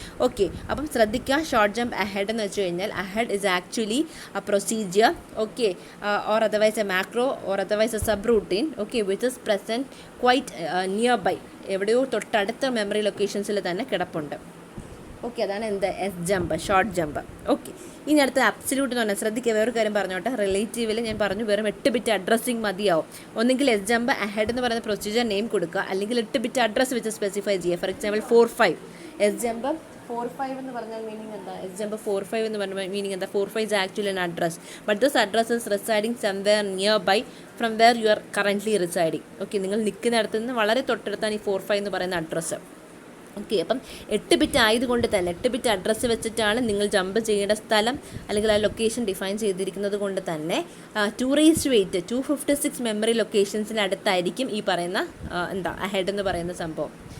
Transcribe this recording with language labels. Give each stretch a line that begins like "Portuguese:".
English: okay, അപ്പം ശ്രദ്ധിക്കുക, short jump ahead എന്ന് വെച്ച് കഴിഞ്ഞാൽ ahead is actually a procedure, okay, or otherwise a macro or otherwise a subroutine, okay, which is present quite nearby,
Malayalam: എവിടെയോ തൊട്ടടുത്ത memory ലൊക്കേഷൻസിൽ തന്നെ കിടപ്പുണ്ട്. ഓക്കെ, അതാണ് എന്ത് S jump, short jump. Okay, ഇനി അടുത്ത അബ്സല്യൂട്ട് എന്ന് പറഞ്ഞാൽ ശ്രദ്ധിക്കുക, വേറൊരു കാര്യം പറഞ്ഞോട്ടെ. റിലേറ്റീവിൽ ഞാൻ പറഞ്ഞു വെറും 8 ബിറ്റ് അഡ്രസ്സിംഗ് മതിയാവും. ഒന്നെങ്കിൽ എസ് ജമ്പ് അഹെഡ് എന്ന് പറയുന്ന പ്രൊസീജിയർ നെയിം കൊടുക്കുക, അല്ലെങ്കിൽ 8 ബിറ്റ് അഡ്രസ്സ് വെച്ച് സ്പെസിഫൈ ചെയ്യുക. ഫോർ എക്സാമ്പിൾ 45 എസ് ജമ്പ് 45 എന്ന് പറഞ്ഞാൽ മീനിങ് എന്താ,
English: S jump 45 എന്ന് പറഞ്ഞ meaning എന്താ, 45 is actually an address, but this address is residing somewhere nearby from where you are currently residing.
Malayalam: Okay, നിങ്ങൾ നിൽക്കുന്നിടത്ത് നിന്ന് വളരെ തൊട്ടടുത്താണ് ഈ 45 എന്ന് പറയുന്ന അഡ്രസ്സ്. ഓക്കെ, അപ്പം 8 ബിറ്റ് ആയതുകൊണ്ട് തന്നെ 8 ബിറ്റ് അഡ്രസ്സ് വെച്ചിട്ടാണ് നിങ്ങൾ ജമ്പ് ചെയ്യേണ്ട സ്ഥലം അല്ലെങ്കിൽ ആ ലൊക്കേഷൻ ഡിഫൈൻ ചെയ്തിരിക്കുന്നത് കൊണ്ട് തന്നെ 2⁸ 256 മെമ്മറി ലൊക്കേഷൻസിനടുത്തായിരിക്കും ഈ പറയുന്ന എന്താ അഹെഡ് എന്ന് പറയുന്ന സംഭവം.